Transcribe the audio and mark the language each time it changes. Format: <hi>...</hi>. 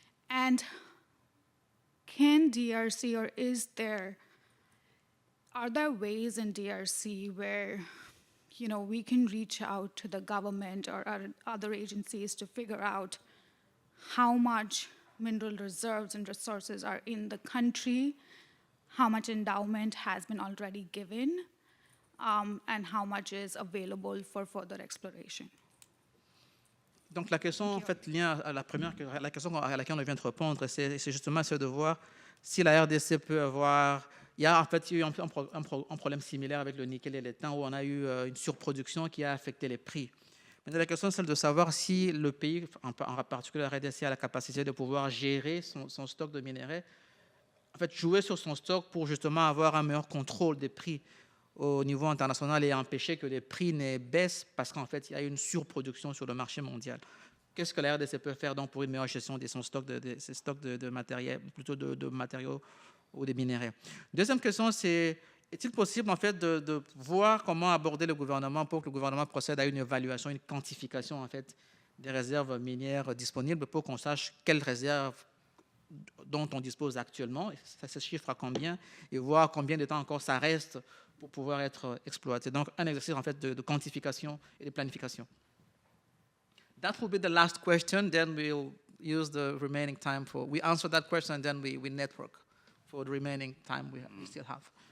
<en>And can DRC, or are there ways in DRC where, we can reach out to the government or other agencies to figure out how much mineral reserves and resources are in the country, how much endowment has been already given, and how much is available for further exploration?</en> <fr>Donc la question, en fait, lien à la question à laquelle on vient de répondre, c'est justement de voir si la RDC peut avoir... Il y a en fait eu un problème similaire avec le nickel et l'étain où on a eu une surproduction qui a affecté les prix. Maintenant, la question est celle de savoir si le pays, en particulier la RDC, a la capacité de pouvoir gérer son stock de minerais, en fait jouer sur son stock pour justement avoir un meilleur contrôle des prix au niveau international et empêcher que les prix ne baissent parce qu'en fait, il y a une surproduction sur le marché mondial. Qu'est-ce que la RDC peut faire donc pour une meilleure gestion de son stock ses stocks de matériel, plutôt de matériaux ou des minéraux? Deuxième question, c'est est-il possible en fait de voir comment aborder le gouvernement pour que le gouvernement procède à une évaluation, une quantification en fait des réserves minières disponibles pour qu'on sache quelles réserves dont on dispose actuellement, ça se chiffre à combien, et voir combien de temps encore ça reste pour pouvoir être exploité. Donc un exercice en fait de quantification et de planification.</fr> <en>That will be the last question, then we'll use the remaining time for, we answer that question and then we network for the remaining time we still have.</en>